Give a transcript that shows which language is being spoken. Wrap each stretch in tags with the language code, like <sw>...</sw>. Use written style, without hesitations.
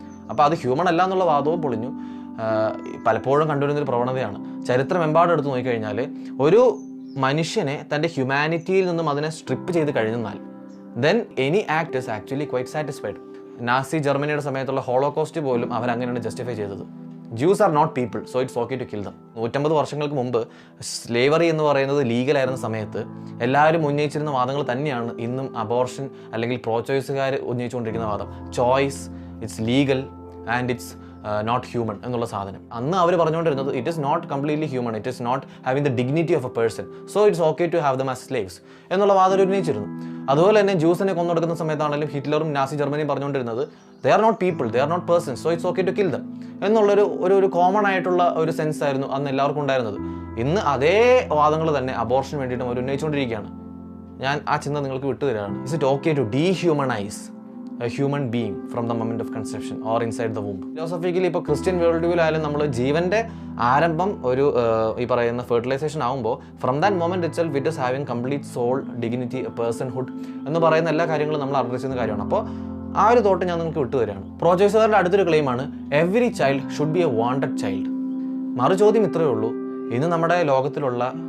<ml>അപ്പോൾ അത് ഹ്യൂമൻ അല്ല എന്നുള്ള വാദവും പൊളിഞ്ഞു. പലപ്പോഴും കണ്ടുവരുന്നൊരു പ്രവണതയാണ്. ചരിത്രമെമ്പാടും എടുത്ത് നോക്കിക്കഴിഞ്ഞാൽ ഒരു മനുഷ്യനെ തൻ്റെ ഹ്യൂമാനിറ്റിയിൽ നിന്നും അതിനെ സ്ട്രിപ്പ് ചെയ്ത് കഴിഞ്ഞാൽ</ml> <en>Then any act is actually quite satisfied.</en> <ml>Nazi ജർമ്മനിയുടെ സമയത്തുള്ള ഹോളോകോസ്റ്റ് പോലും അവരങ്ങനെയാണ് ജസ്റ്റിഫൈ ചെയ്തത്.</ml> <en>Jews are not people, so it's okay to kill them.</en> <ml>150 വർഷങ്ങൾക്ക് മുമ്പ് സ്ലേവറി എന്ന് പറയുന്നത് ലീഗലായിരുന്ന സമയത്ത് എല്ലാവരും ഉന്നയിച്ചിരുന്ന വാദങ്ങൾ തന്നെയാണ് ഇന്നും അബോർഷൻ അല്ലെങ്കിൽ പ്രോ ചോയ്സുകാർ ഉന്നയിച്ചുകൊണ്ടിരിക്കുന്ന വാദം.</ml> <en>choice, it's legal and it's not human</en> <ml>എന്നുള്ള സാധനം. അന്ന് അവർ പറഞ്ഞുകൊണ്ടിരുന്നത്</ml> <en>it is not completely human, it is not having the dignity of a person, so it's okay to have them as slaves</en> <ml>എന്നുള്ള വാദം ഉന്നയിച്ചിരുന്നു. അതുപോലെ തന്നെ ജ്യൂസിനെ കൊന്നൊടുക്കുന്ന സമയത്താണെങ്കിലും ഹിറ്റ്ലറും നാസി ജർമ്മനിയും പറഞ്ഞുകൊണ്ടിരുന്നത്</ml> <en>they are not people, they are not persons, so it's okay to kill them</en> <ml>എന്നുള്ളൊരു common ആയിട്ടുള്ള ഒരു സെൻസ് ആയിരുന്നു അന്ന് എല്ലാവർക്കും ഉണ്ടായിരുന്നത്. ഇന്ന് അതേ വാദങ്ങൾ തന്നെ അബോർഷന് വേണ്ടിയിട്ടും അവർ ഉന്നയിച്ചുകൊണ്ടിരിക്കുകയാണ്. ഞാൻ ആ ചിന്ത നിങ്ങൾക്ക് വിട്ടുതരാണ്.</ml> <en>Is it okay to dehumanise a human being from the moment of conception or inside the womb?</en> <ml>Philosophically ഇപ്പോൾ ക്രിസ്ത്യൻ വേൾഡ് വ്യൂവിലായാലും നമ്മൾ ജീവൻ്റെ ആരംഭം ഒരു ഈ പറയുന്ന ഫെർട്ടിലൈസേഷൻ ആകുമ്പോൾ</ml> <en>from that moment itself it is having complete soul, dignity, personhood</en> <ml>എന്ന് പറയുന്ന എല്ലാ കാര്യങ്ങളും നമ്മൾ അഡ്രസ് കാര്യമാണ്. അപ്പോൾ ആ ഒരു തോട്ട് ഞാൻ നിങ്ങൾക്ക് വിട്ടുതരാണ്. പ്രോ ചോയ്സുകാരുടെ അടുത്തൊരു ക്ലെയിമാണ്</ml> <en>Every child should be a wanted child.</en> <ml>മറു ചോദ്യം ഇത്രയേ ഉള്ളൂ, ഇന്ന് നമ്മുടെ ലോകത്തിലുള്ള</ml>